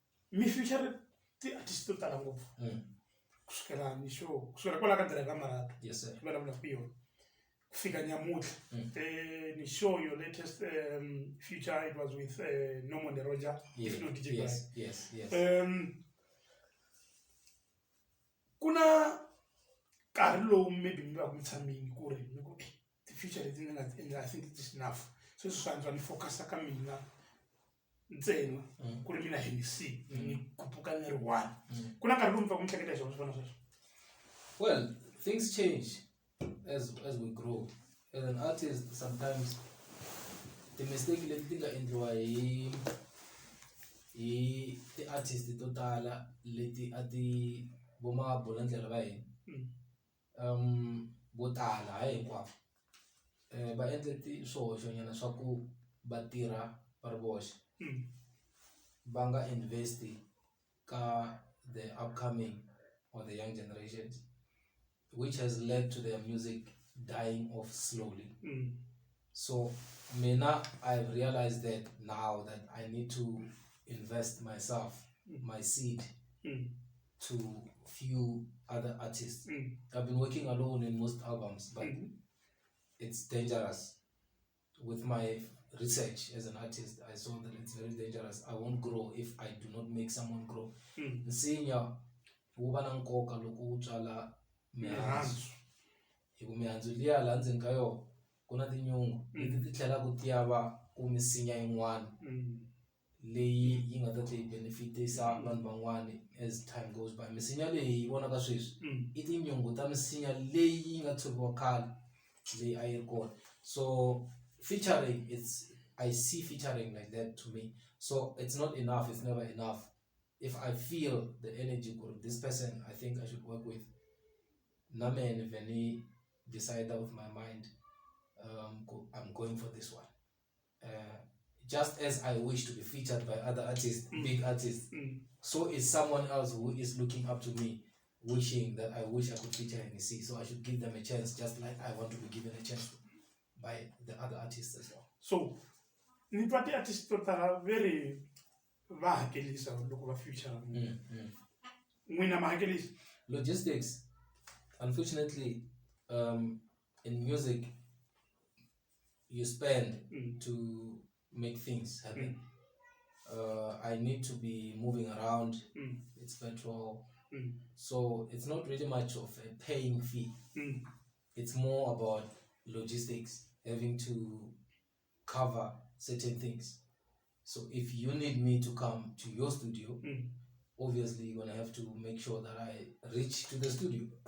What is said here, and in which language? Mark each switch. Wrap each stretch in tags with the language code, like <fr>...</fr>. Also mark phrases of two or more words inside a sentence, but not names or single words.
<ts>mi feature ti-artist to tala ngopfu kusukela ni show kusukela kwala ka driver marato</ts> <en>yes sir</en> <ts>vulavula ku yona ku fika nyamutlha ni</ts> <en>show your latest feature it was with Norman de Roger yes if not DJ yes yes yes</en> <ts>kuna nkarhi lowu maybe mi va ku mi tshamini ku ri mi ku ti-feature leti ni nga ti endla</ts> <en>I think it is enough</en> <ts>sweswi swi antswa ni focus ka mina ntsena ku ri mina Henny C ni kupuka ni ri one kuna nkarhi lowu mi va ku mi hleketa hi swona swi fana sweswo</ts> <en>well things change as we grow as an artist sometimes the mistake</en> <ts>leti ti nga endliwa hi ti-artist to tala leti a ti voma bolandlela va hina vo tala hayi hinkwavo va endle swihoxonyana swa ku va tirha va ri voxe va nga investi ka</ts> <en>the upcoming or the young generations which has led to their music dying off slowly so mina I've realized that now that I need to invest myself my seed to few other artists I've been working alone in most albums but it's dangerous with my research as an artist I saw that it's very dangerous I won't grow if I do not make someone grow</en> <ts>nsinya wu va na nkoka loko u tswala mihandzu hi ku mihandzu liya laha ndzeni ka yona ku na tinyungu leti ti tlhelaka ti ya va ku misinya yin'wana leyi yi nga ta ti benefitisa vanhu van'wana</ts> <en>as time goes by</en> <ts>misinya leyi yi vonaka sweswi i tinyungu ta misinya leyi yi nga tshoviwa khale leyi a yi ri kona</ts> <en>so featuring I see featuring like that to me so it's not enough it's never enough if I feel the energy of this person I think I should work with Namen Veni decide with my mind I'm going for this one just as I wish to be featured by other artists big artists so is someone else who is looking up to me wishing that I wish I could feature Henny C so I should give them a chance just like I want to be given a chance by the other artists as well</en> <ts>so ni twa ti-artist to tala very va hakelisa loko va feature n'wina ma hakelisa</ts> <en>logistics unfortunately in music you spend to make things happen I need to be moving around it's petrol so it's not really much of a paying fee it's more about logistics having to cover certain things so if you need me to come to your studio obviously you're gonna have to make sure that I reach to the studio</en>